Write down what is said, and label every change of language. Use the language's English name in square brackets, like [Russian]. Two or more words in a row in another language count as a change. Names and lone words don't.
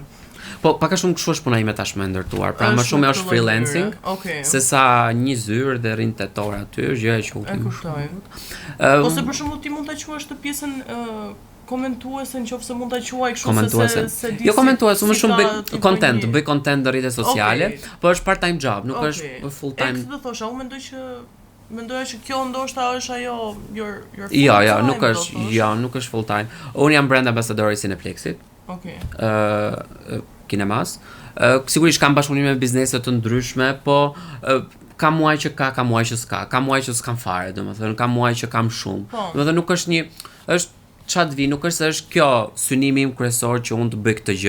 [Albanian] Po pak a shumë kështu është puna ime tashmë e ndërtuar. Pra më shumë është freelancing, sesa një zyrë dhe rrin tetor aty, është gjëja që e kuptoj. Ose për shembull ti mund ta quash të pjesën komentuese nëse mund ta quaj kështu se jo komentues, më shumë bëj content në rrjetet sociale, po është [English] part-time job, [Albanian] nuk është [English] full time. [Albanian] Do thosha, unë mendoja që kjo ndoshta është ajo [English] your full time. [Albanian] Nuk është [English] full time. [Albanian] Unë jam [English] brand ambassador [Albanian] i Cineplexit. Kinemas. Sigurisht kam bashkëpunime me biznese të ndryshme, po ka muaj që ka muaj që s'ka, ka muaj që s'kam fare, domethënë ka muaj që kam shumë. Domethënë nuk është është çat vi, nuk është se është kjo synimi im kryesor që unë të bëj këtë gjë.